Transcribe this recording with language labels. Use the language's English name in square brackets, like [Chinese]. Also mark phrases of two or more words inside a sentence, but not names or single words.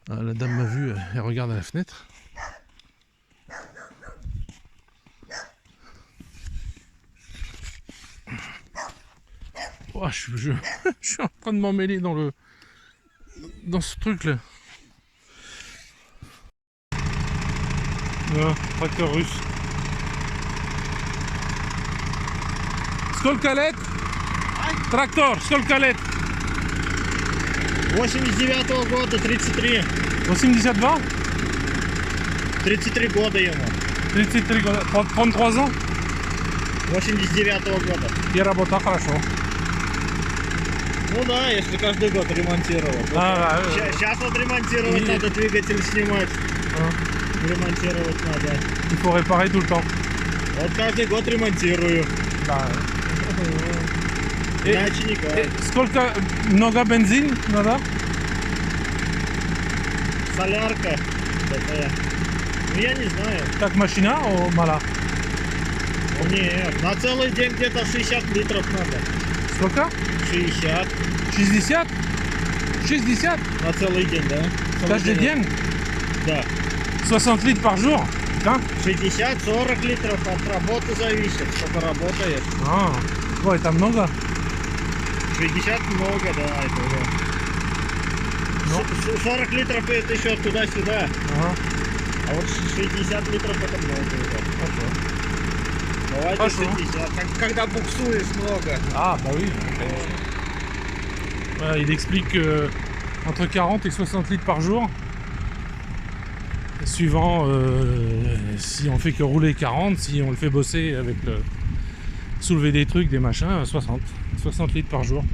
[French] Ah, la dame m'a vu, elle regarde à la fenêtre. Oh, je suis en train de m'emmêler dans ce truc là. Ah, tracteur russe. [Russian] Сколько лет? Трактор, сколько лет? 89-го года, 33. 82? 33 года ему. 33 года. 33 ans? 89-го года. И работа хорошо. Ну да, если каждый год ремонтировать. Сейчас вот ремонтировать надо, двигатель снимать. Ремонтировать надо. [French] Il faut réparer tout le temps. [Russian] Вот каждый год ремонтирую. Да. Иначе никак. Сколько, много бензин надо? Солярка такая. Ну я не знаю. Как машина о мала? Нет, на целый день где-то 60 литров надо. Сколько? 60. 60? 60? На целый день, да? Каждый день? Да. [French] 60 litres par jour? [Russian] Да? 60-40 литров от работы зависит, сколько работаешь. А, ой, это много? 60 много, да, это уже. Ну. 40 литров это еще туда-сюда. Ага. А вот 60 литров это много уже. Хорошо. Давайте Хорошо. 60. Когда буксуешь много. [French] Ah, bah oui. Voilà, il explique que entre 40 et 60 litres par jour, suivant si on fait que rouler 40, si on le fait bosser avec soulever des trucs, des machins, 60 litres par jour.